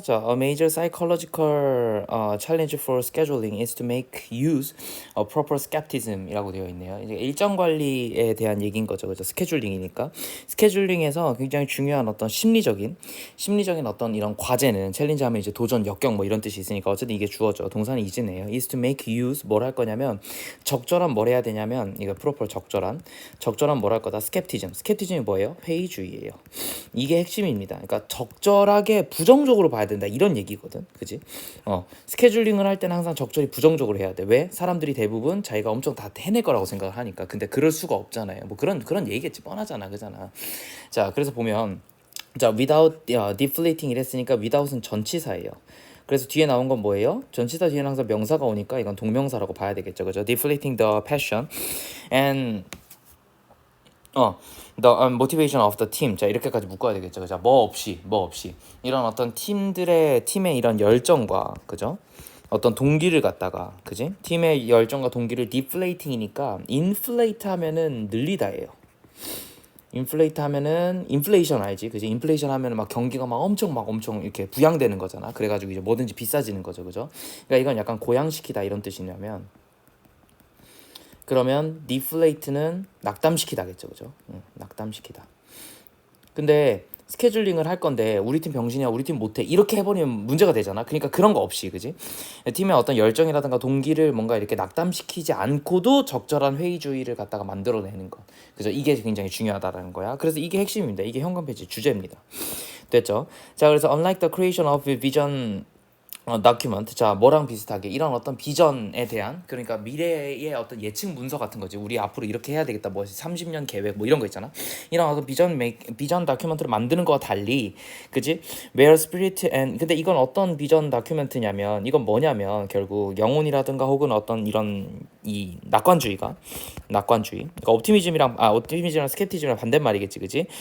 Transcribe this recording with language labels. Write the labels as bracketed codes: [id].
[en] 자, a major psychological challenge for scheduling is to make use of proper skepticism [ko] 이라고 되어 있네요. 이제 일정 관리에 대한 얘기인 거죠. 그죠? 스케줄링이니까. 스케줄링에서 굉장히 중요한 어떤 심리적인 어떤 이런 과제는 챌린지 하면 이제 도전, 역경 뭐 이런 뜻이 있으니까 어쨌든 이게 주어져. 동사는 is네요. [en] is to make use [ko] 뭘 할 거냐면 적절한 뭘 해야 되냐면 이거 proper 적절한 뭘 할 거다. 스캡티즘이 뭐예요? 회의주의예요. 이게 핵심입니다. 그러니까 적절하게 부정적으로 봐야 된다 이런 얘기거든, 그지? 스케줄링을 할 때는 항상 적절히 부정적으로 해야 돼. 왜? 사람들이 대부분 자기가 엄청 다 해낼 거라고 생각을 하니까. 근데 그럴 수가 없잖아요. 뭐 그런 얘기겠지, 뻔하잖아, 그잖아. 자, 그래서 보면 자, [en] without deflating [ko] 이랬으니까 without은 전치사예요. 그래서 뒤에 나온 건 뭐예요? 전치사 뒤에는 항상 명사가 오니까 이건 동명사라고 봐야 되겠죠, 그죠? [en] Deflating the passion and the motivation of the team. [ko] 자, 이렇게까지 묶어야 되겠죠. 그죠? 뭐 없이 이런 어떤 팀의 이런 열정과, 그죠? 어떤 동기를 갖다가, 그지? 팀의 열정과 동기를 deflating이니까 inflate 하면은 늘리다예요. 인플레이트 하면은 인플레이션 알지? 그지? 인플레이션 하면은 막 경기가 막 엄청 이렇게 부양되는 거잖아. 그래가지고 이제 뭐든지 비싸지는 거죠, 그죠? 그러니까 이건 약간 고양시키다 이런 뜻이냐면, 그러면 deflate는 낙담시키다겠죠, 그죠? 낙담시키다. 근데 스케줄링을 할 건데 우리 팀 병신이야, 우리 팀 못해 이렇게 해버리면 문제가 되잖아. 그러니까 그런 거 없이, 그지? 팀의 어떤 열정이라든가 동기를 뭔가 이렇게 낙담시키지 않고도 적절한 회의주의를 갖다가 만들어내는 것, 그죠? 이게 굉장히 중요하다라는 거야. 그래서 이게 핵심입니다. 이게 현관 페이지 주제입니다. 됐죠? 자, 그래서 [en] unlike the creation of vision [ko] 다큐먼트. 자, 뭐랑 비슷하게 이런 어떤 비전에 대한, 그러니까 미래의 어떤 예측 문서 같은 거지. 우리 앞으로 이렇게 해야 되겠다, 뭐 30년 계획 뭐 이런 거 있잖아. 이런 어떤 비전 다큐멘트를 만드는 거와 달리, 그지? [en] Where spirit and, [ko] 근데 이건 어떤 비전 다큐멘트냐면, 이건 뭐냐면 결국 영혼이라든가 혹은 어떤 이런 이 낙관주의, 그러니까 옵티미즘이랑 스캡티즘이랑 반대말이겠지, 그지?